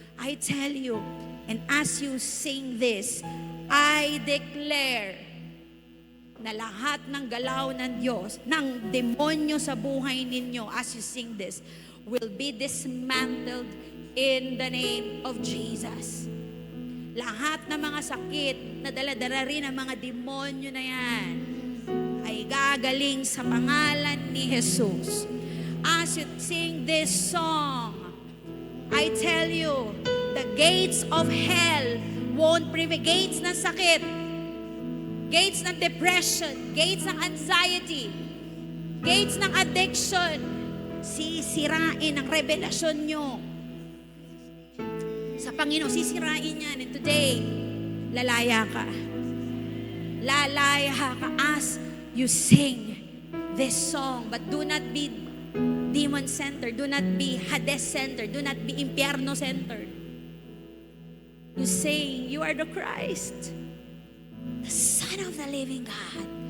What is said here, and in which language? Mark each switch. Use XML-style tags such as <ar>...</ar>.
<en>I tell you, and as you sing this, I declare na</en> <tl>lahat ng galaw ng Diyos, ng demonyo sa buhay ninyo</tl> <en>as you sing this, will be dismantled in the name of Jesus.</en> <tl>Lahat ng mga sakit na dala-dala rin ng mga demonyo na yan ay gagaling sa pangalan ni Jesus.</tl> <en>As you sing this song, I tell you, the gates of hell won't prevail.</en> <tl>Gates ng sakit, gates ng depression, gates ng anxiety, gates ng addiction, sisirain ang revelasyon nyo sa Panginoon. Sisirain yan.</tl> <en>And today,</en> <tl>lalaya ka. Lalaya ka</tl> <en>as you sing this song. But do not be demon-centered. Do not be Hades-centered. Do not be impyerno-centered. You sing, you are the Christ, the Son of the living God.</en>